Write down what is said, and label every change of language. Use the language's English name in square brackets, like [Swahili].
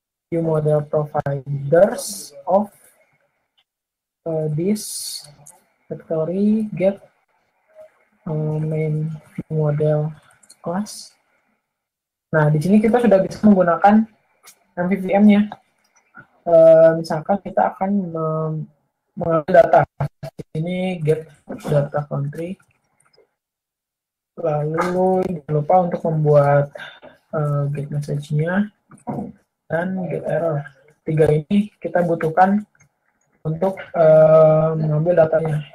[English] View model providers of this factory get main view model class. [Indonesian] Nah, di sini kita sudah bisa menggunakan MVVM-nya. Misalkan kita akan mengambil data. Di sini get data country. Lalu jangan lupa untuk membuat get message-nya. dan get error. Tiga ini kita butuhkan untuk mengambil datanya.